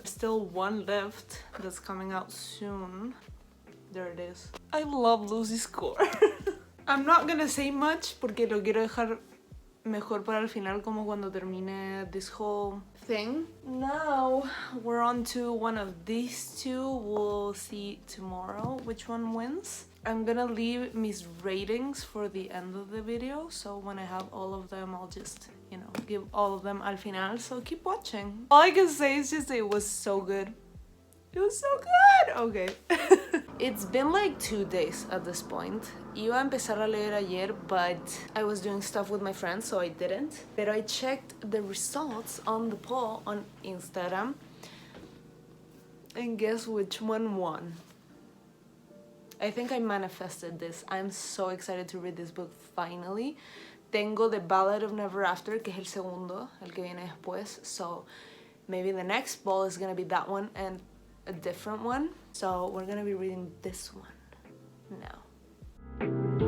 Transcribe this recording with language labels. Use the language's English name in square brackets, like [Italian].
[English] Still one left that's coming out soon. There it is. I love Lucy's score. I'm not gonna say much [Spanish] porque lo quiero dejar mejor para el final, como cuando termine [English] this whole thing. Now we're on to one of these two. We'll see tomorrow which one wins. I'm gonna leave mis ratings for the end of the video, so when I have all of them, I'll just, you know, give all of them [Spanish] al final, [English] so keep watching. All I can say is just it was so good. It was so good! Okay. It's been like 2 days at this point. [Spanish] Iba a empezar a leer ayer, [English] but I was doing stuff with my friends, so I didn't. But I checked the results on the poll on Instagram. And guess which one won? I think I manifested this. I'm so excited to read this book finally. [Spanish] Tengo The Ballad of Never After, que es el segundo, el que viene después. [English] So maybe the next poll is gonna be that one and a different one. So we're gonna be reading this one now.